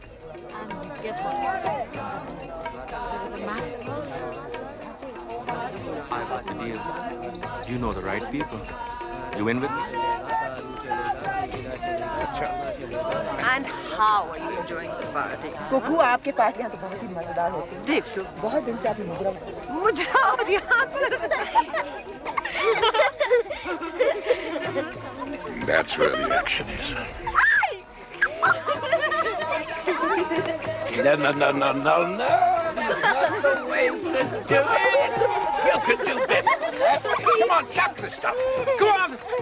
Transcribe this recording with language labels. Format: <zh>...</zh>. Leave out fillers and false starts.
<en>And guess what? There was a massacre. I've got the deal. You know the right people. You in with me? And how are you enjoying the party?</en> <hi>Cuckoo, आपके पार्टियां तो बहुत ही मजेदार होती हैं। देखो, बहुत दिन से आपने मुजरा और यहाँ</hi> <en>That's where the action is. No. That's the way to do it. You could do better than that. Come on, chuck the stuff. Go on.</en>